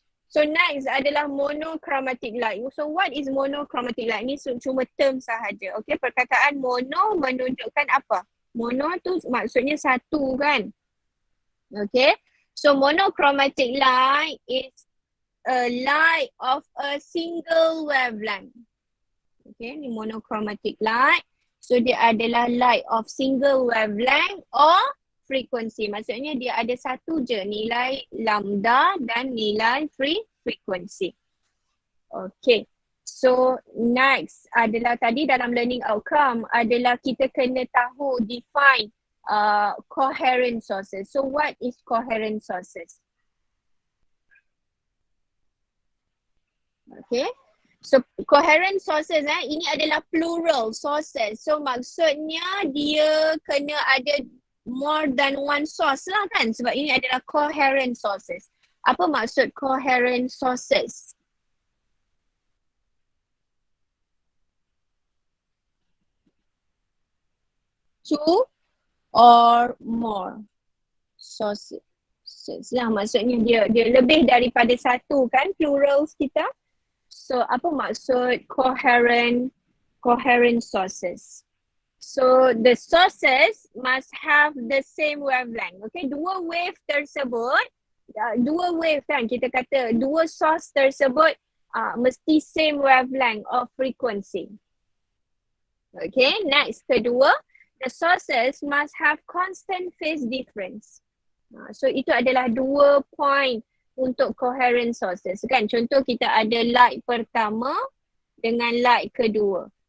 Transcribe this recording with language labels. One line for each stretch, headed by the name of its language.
Malay: So next adalah monochromatic light.
English: So what is monochromatic light?
Malay: Ni cuma term sahaja. Okay, perkataan mono menunjukkan apa? Mono tu maksudnya satu kan?
English: Okay, so monochromatic light is a light of a single wavelength. Okay, ni monochromatic light. So dia adalah light of single wavelength or frequency.
Malay: Maksudnya dia ada satu je nilai lambda dan nilai frequency. Okay. So next adalah tadi dalam learning outcome adalah kita kena tahu define coherent sources.
English: So what is coherent sources? Okay.
Malay: So coherent sources ini adalah plural sources. So maksudnya dia kena ada more than one source lah kan, sebab ini adalah coherent sources. Apa maksud coherent sources?
English: Two or more sources
Malay: lah, maksudnya dia lebih daripada satu kan, plurals kita. So apa maksud coherent sources?
English: So the sources must have the same wavelength.
Malay: Okay, dua wave tersebut, dua wave kan, kita kata dua source tersebut mesti
English: same wavelength of frequency. Okay, next kedua, the sources must have constant phase difference.
Malay: So itu adalah dua point untuk coherent sources kan. Contoh kita ada light pertama dengan light kedua.